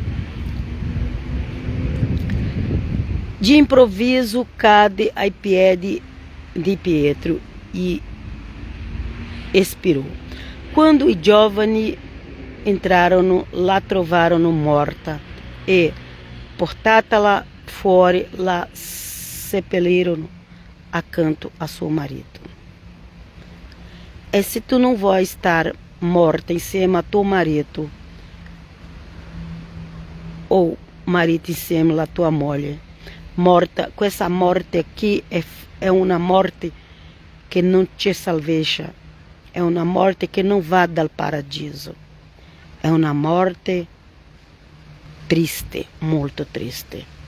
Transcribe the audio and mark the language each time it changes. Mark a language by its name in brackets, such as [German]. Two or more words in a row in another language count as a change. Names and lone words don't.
[Portuguese] De improviso [Italian] cade ai piedi di Pietro [Portuguese] e expirou. [Italian] Quando i giovani entrarono, la trovarono morta e, portatela fuori, la seppellirono accanto a suo marito. E se tu [Portuguese] não vai estar morta [Italian] insieme a tuo marito, ou marito insieme a tua moglie, morta, questa morte aqui è una morte che non ci salvezza, è una morte che non va dal paradiso, è una morte triste, molto triste.